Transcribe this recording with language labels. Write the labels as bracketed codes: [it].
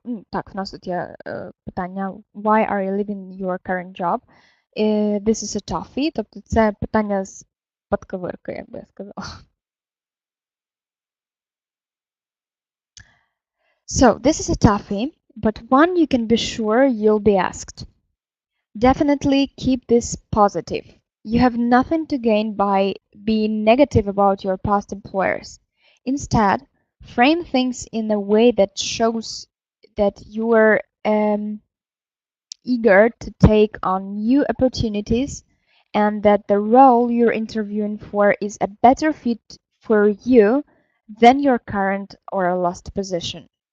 [uk] Так, в нас тут є питання [en] Why are you leaving your current job? This is a toughie, [uk] тобто це питання з подковирки, як би я сказала. [en] So, this is a toughie, but one you can be sure you'll be asked. Definitely keep this positive. You have nothing to gain by being negative about your past employers. Instead, frame things in a way that shows that you are eager to take on new opportunities and that the role you're interviewing for is a better fit for you than your current or last position.